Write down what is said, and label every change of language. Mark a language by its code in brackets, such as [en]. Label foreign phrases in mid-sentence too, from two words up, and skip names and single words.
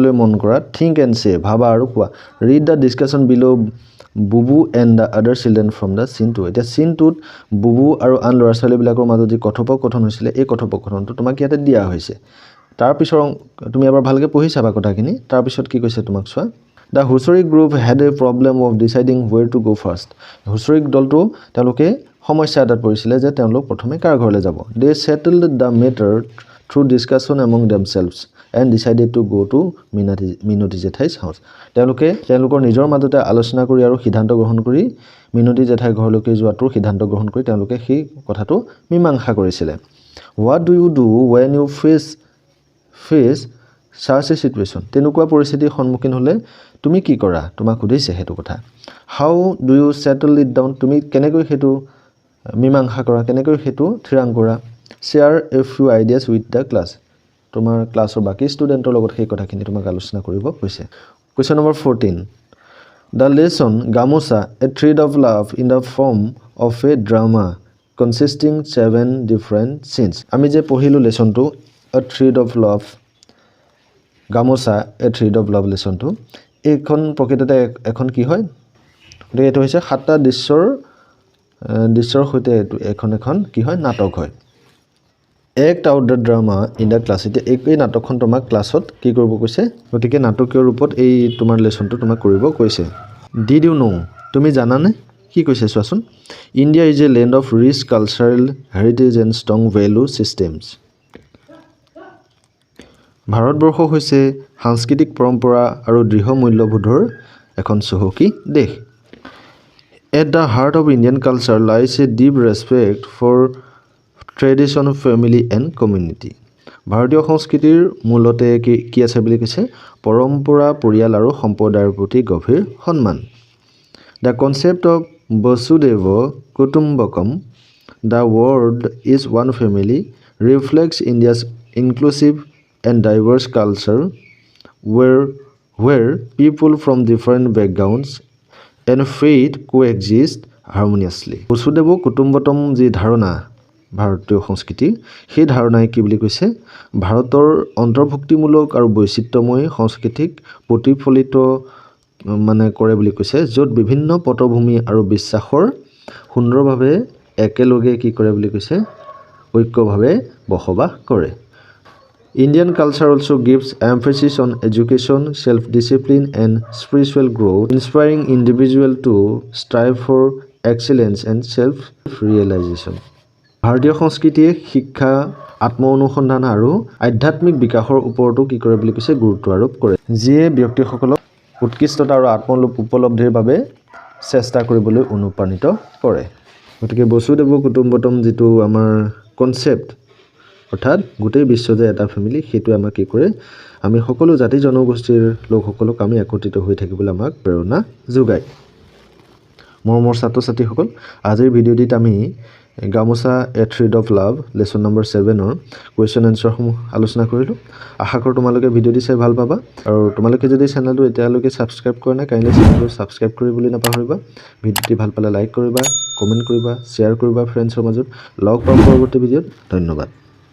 [as] লৈ মন কৰা [en] think and say [as] ভাবা আৰু কোৱা [en] read the discussion below Bubu and the other children from the scene two [as] এতিয়া সিন টুত বুবু আৰু আন ল'ৰা ছোৱালীবিলাকৰ মাজত যি কথোপকথন হৈছিলে এই কথোপকথনটো তোমাক ইয়াতে দিয়া হৈছে তাৰ পিছৰ তুমি এবাৰ ভালকৈ পঢ়ি চাবা কথাখিনি তাৰ পিছত কি কৈছে তোমাক চোৱা [en] The Hussarik group had a problem of deciding where to go first. [as] Hussarik দলটো তেওঁলোকে সমস্যা এটাত পৰিছিলে যে তেওঁলোক প্ৰথমে কাৰ ঘৰলৈ যাব [en] They settled the matter through discussion among themselves and decided to go to Minoti Jethai's house. [as] তেওঁলোকৰ নিজৰ মাজতে আলোচনা কৰি আৰু সিদ্ধান্ত গ্ৰহণ কৰি মিনতি জেঠাই ঘৰলৈকে যোৱাটোৰ সিদ্ধান্ত গ্ৰহণ কৰি তেওঁলোকে সেই কথাটো মীমাংসা কৰিছিলে [en] What do you do when you face such a situation? [as] তেনেকুৱা পৰিস্থিতিৰ সন্মুখীন হ'লে তুমি কি কৰা তোমাক সুধিছে হেতু কথা [en] How do you settle it down? [as] তুমি কেনেকৈ হেতু মীমাংসা কৰা কেনেকৈ হেতু থিৰাং কৰা [en] Share a few ideas with the class. [as] তোমাৰ ক্লাছৰ বাকি ষ্টুডেন্টৰ লগত সেই কথাখিনি তোমাক আলোচনা কৰিব কৈছে [en] Question number 14 The lesson Gamusa, a thread of love in the form of a drama consisting 7 different scenes. [as] আমি যে পঢ়িলো লেসনটো a thread of love Gamusa, a thread of love লেসনটো এইখন প্ৰকৃততে এখন কি হয় এটো হৈছে 7টা দৃশ্যৰ সৈতে এখন কি হয় নাটক হয় [en] Act out the drama in the class. [as] এই নাটকখন তোমাক ক্লাছত কি কৰিব কৈছে [en] গতিকে নাটকীয় ৰূপত এই তোমাৰ লেসনটো তোমাক কৰিব কৈছে Did you know [as] তুমি জানানে কি কৈছে চোৱাচোন [en] India is a land of rich cultural heritage and strong value systems [as] ভাৰতবৰ্ষ হৈছে সাংস্কৃতিক পৰম্পৰা আৰু দৃঢ় মূল্যবোধৰ এখন চহকী দেশ [en] At the heart of Indian culture lies a deep respect for tradition, family and community. [as] ভাৰতীয় সংস্কৃতিৰ মূলতে কি আছে বুলি কৈছে পৰম্পৰা পৰিয়াল আৰু সম্প্ৰদায়ৰ প্ৰতি গভীৰ সন্মান [en] The concept of Vasudhaiva Kutumbakam, the word is one family, reflects India's inclusive and diverse culture where people from different backgrounds and faith coexist harmoniously. [as] Vasudhaiva Kutumbakam যি ধাৰণা ভাৰতীয় সংস্কৃতি সেই ধাৰণাই কি বুলি কৈছে ভাৰতৰ অন্তৰ্ভুক্তিমূলক আৰু বৈচিত্ৰ্যময় সংস্কৃতিক প্ৰতিফলিত মানে কৰে বুলি কৈছে য'ত বিভিন্ন পটভূমি আৰু বিশ্বাসৰ সুন্দৰভাৱে একেলগে কি কৰে বুলি কৈছে ঐক্যভাৱে বসবাস কৰে [en] Indian culture also gives emphasis on education, self-discipline and spiritual growth, inspiring individuals to strive for excellence and self-realization. [as] ভাৰতীয় সংস্কৃতিয়ে শিক্ষা আত্মঅনুসন্ধান আৰু আধ্যাত্মিক বিকাশৰ ওপৰতো কি কৰে বুলি কৈছে গুৰুত্ব আৰোপ কৰে যিয়ে ব্যক্তিসকলক উৎকৃষ্টতা আৰু আত্মলোপ উপলব্ধিৰ বাবে চেষ্টা কৰিবলৈ অনুপ্ৰাণিত কৰে গতিকে বসুদেৱ কুটুম্বকম যেটো আমাৰ কনসেপ্ট অৰ্থাৎ গোটেই বিশ্ব যে এটা ফ্যামিলি হেতু আমাক কি কৰে আমি সকলো জাতি জনগোষ্ঠীৰ লোকসকলক আমি একত্ৰিত হৈ থাকিবলৈ আমাক প্ৰেৰণা যোগায় মৰমৰ ছাত্ৰ-ছাত্ৰীসকল আজিৰ ভিডিঅ'টিত আমি Gamusa, a thread of love [en] lesson number 7 or question answer [as] সমূহ আলোচনা কৰিলো আশা কৰো তোমালোকে ভিডিঅ'টি চাই ভাল পাবা আৰু তোমালোকে যদি চেনেলটো এতিয়ালৈকে সাবস্ক্ৰাইব কৰা নাই কাইন্ডলি চেনেলটো সাবস্ক্ৰাইব কৰিবলৈ নাপাহৰিবা ভিডিঅ'টি ভাল পালে লাইক কৰিবা কমেন্ট কৰিবা শেয়াৰ কৰিবা ফ্ৰেণ্ডছৰ মাজত লগ পাম পৰৱৰ্তী ভিডিঅ'ত ধন্যবাদ